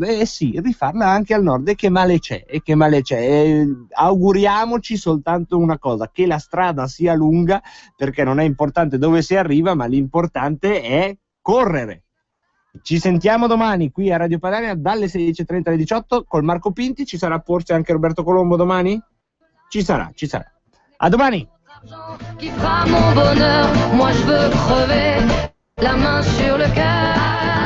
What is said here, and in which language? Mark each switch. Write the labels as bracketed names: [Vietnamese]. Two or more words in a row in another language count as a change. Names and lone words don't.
[Italian] Sì, rifarla anche al nord, e che male c'è, auguriamoci soltanto una cosa: che la strada sia lunga, perché non è importante dove si arriva, ma l'importante è correre. Ci sentiamo domani qui a Radio Padania dalle 16:30 alle 18 col Marco Pinti. Ci sarà forse anche Roberto Colombo domani? Ci sarà. A domani! [French] Qui fera mon bonheur, moi je veux crever la main sur le cœur.